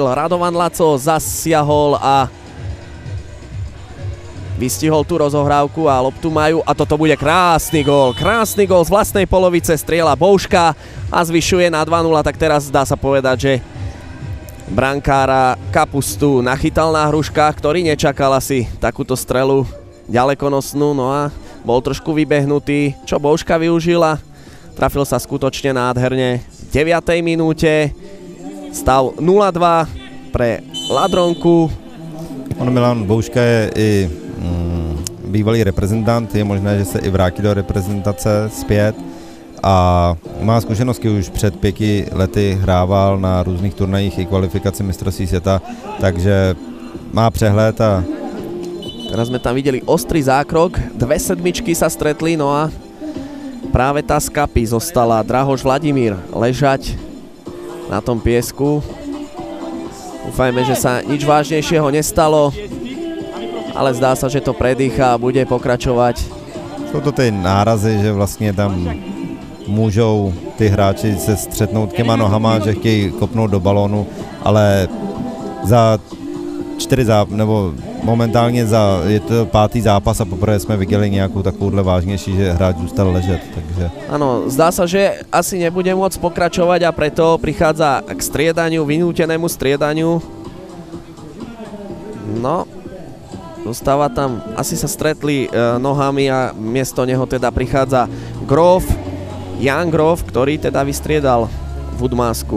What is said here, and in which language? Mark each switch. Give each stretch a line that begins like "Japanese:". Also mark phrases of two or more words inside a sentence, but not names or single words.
Slovak: Radovan Laco zasiahol a vystihol tú rozohrávku a loptu majú a toto bude krásny gól z vlastnej polovice, strieľa Bouška a zvyšuje na 2-0, tak teraz dá sa povedať, že brankára Kapustu nachytal na hruškách, ktorý nečakal asi takúto strelu ďalekonosnú, no a bol trošku vybehnutý, čo Bouška využila, trafil sa skutočne nádherne v 9. minúte, stav 0-2 pre Ladronku.
Czech: Milan Bouška je i bývalý reprezentant, je možné, že se i vrátí do reprezentace zpět a má zkušenosti, už před 5 lety hrával na různých turnajích i kvalifikaci mistrovství světa, takže má přehled a...
Slovak: Teraz sme tam videli ostrý zákrok, 2 sedmičky sa stretli, no a práve tá z kapy zostala Drahoš Vladimír ležať na tom piesku. Dúfajme, že sa nič vážnejšieho nestalo, ale zdá sa, že to predýcha a bude pokračovať.
Czech: Jsou to ty nárazy, že vlastně tam můžou ty hráči se střetnout těma nohama, že chtějí kopnout do balónu, ale za 4 nebo momentálně je to 5. zápas a poprvé jsme viděli nějakou takovouhle vážnější, že hráč zůstal ležet, takže...
Slovak: Áno, zdá sa, že asi nebude môcť pokračovať a preto prichádza k striedaniu, vynútenému striedaniu. No, zostáva tam, asi sa stretli nohami a miesto neho teda prichádza Grof, Jan Grof, ktorý teda vystriedal Woodmasku.